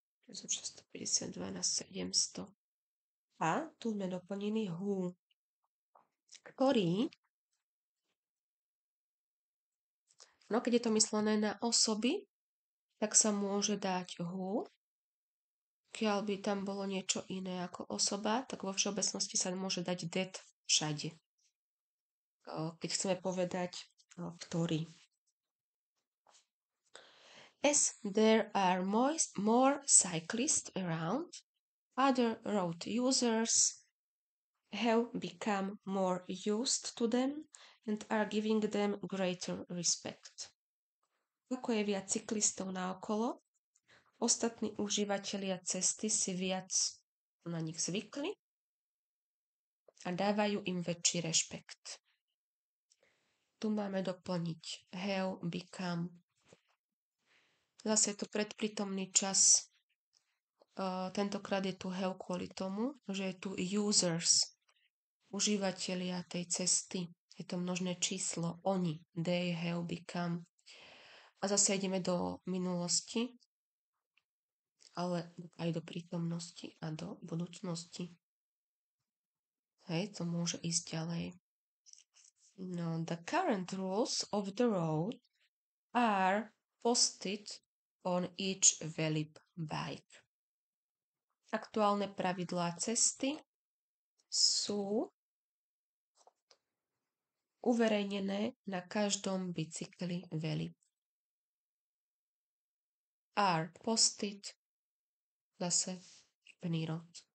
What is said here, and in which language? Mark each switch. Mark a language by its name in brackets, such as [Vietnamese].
[Slovak] 652 na 700. A tu sme doplnili who, ktorý, no keď je to myslené na osoby, tak sa môže dať who, keď by tam bolo niečo iné ako osoba, tak vo všeobecnosti sa môže dať that všade. Keď chceme povedať, ktorý. [English] As there are more cyclists around, other road users have become more used to them and are giving them greater respect. [Slovak] Ako je viac cyklistov naokolo, ostatní užívateľia cesty si viac na nich zvykli a dávajú im väčší rešpekt. Tu máme doplniť [English] have become. [Slovak] Zase je to predprítomný čas. Tentokrát je tu have kvôli tomu, že je tu users, užívateľia tej cesty. Je to množné číslo. Oni, [English] they have become. [Slovak] A zase ideme do minulosti, ale aj do prítomnosti a do budúcnosti. Hej, to môže ísť ďalej. [English] No, the current rules of the road are posted on each Velib bike. [Slovak] Aktuálne pravidlá cesty sú uverejnené na každom bicykli Velib. [English] Are posted, [Slovak] zase plný rod.